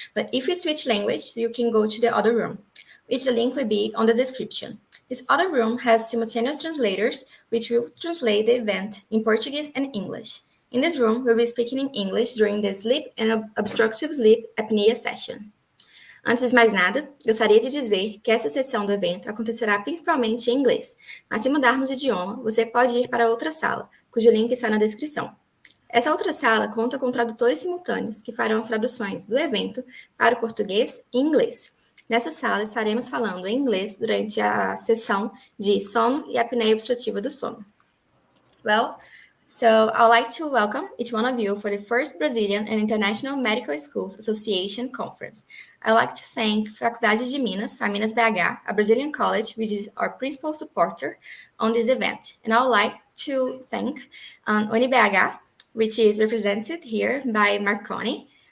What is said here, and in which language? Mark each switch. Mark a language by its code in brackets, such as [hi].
[en] But if you switch language, you can go to the other room, which the link will be on the description. This other room has simultaneous translators, which will translate the event in Portuguese and English. In this room, we'll be speaking in English during the sleep and obstructive sleep apnea session. [pt] Antes de mais nada, gostaria de dizer que essa sessão do evento acontecerá principalmente em inglês, mas se mudarmos de idioma, você pode ir para outra sala, cujo link está na descrição. Essa outra sala conta com tradutores simultâneos que farão as traduções do evento para o português e inglês. Nessa sala estaremos falando em inglês durante a sessão de sono e apneia obstrutiva do sono. [en] Well, so I'd like to welcome each one of you for the first Brazilian and International Medical Schools Association Conference. I'd like to thank Faculdade de Minas, Faminas BH, a Brazilian college, which is our principal supporter on this event. And I would like to thank UniBH, which is represented here by Marconi.